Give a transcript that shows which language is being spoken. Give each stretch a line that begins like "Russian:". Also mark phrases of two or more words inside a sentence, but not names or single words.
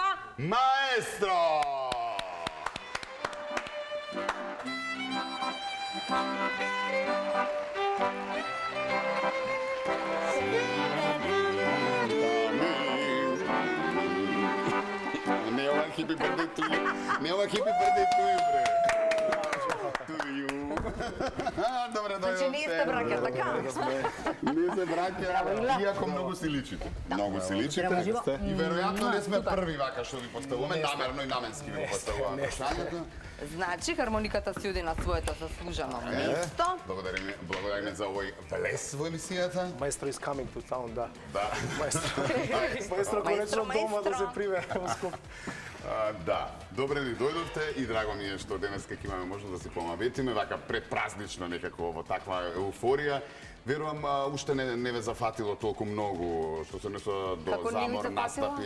English: Маестро!
Macedonian: Не ова
English: happy birthday to you.
Macedonian: Не ова
English: happy birthday to you, бре. To you.
Macedonian: Добре, Значи не сте браќа, така? Не се браќа, иако многу си личите. Многу си личите. И веројатно не сме први вака што ви поставуваме, намерно и наменски ви поставуваме прашањето. Значи, хармониката си оди на своето заслужено место. Благодариме за овој влез во емисијата.
English: Маестро is coming to town,
Macedonian: да. Да. Маестро конечно дома да се прибере во Скоп. Да, добре ни дојдовте и драго ми е што денеска ќе имаме можност да се помаветиме вака предпразнично некако во таква еуфорија. Верувам уште не ве зафатило толку многу што се несо до замор настапи.